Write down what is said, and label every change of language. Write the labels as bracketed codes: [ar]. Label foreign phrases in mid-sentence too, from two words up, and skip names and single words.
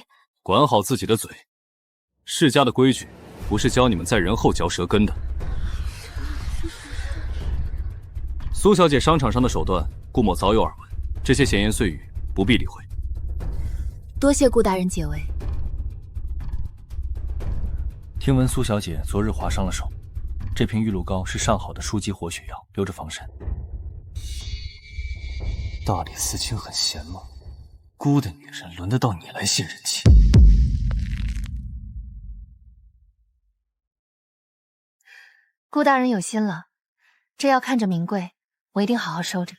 [zh] 管好自己的嘴，世家的規矩不是教你們在人後嚼舌根的。蘇小姐商場上的手段，顧某早有耳聞，這些閒言碎語不必理會。多謝顧大人解圍。聽聞蘇小姐昨日劃傷了手，这瓶玉露膏是上好的舒肌活血药，留着防身。大理寺卿很闲吗？孤的女人轮得到你来献人气？顾大人有心了，这药看着名贵，我一定好好收着。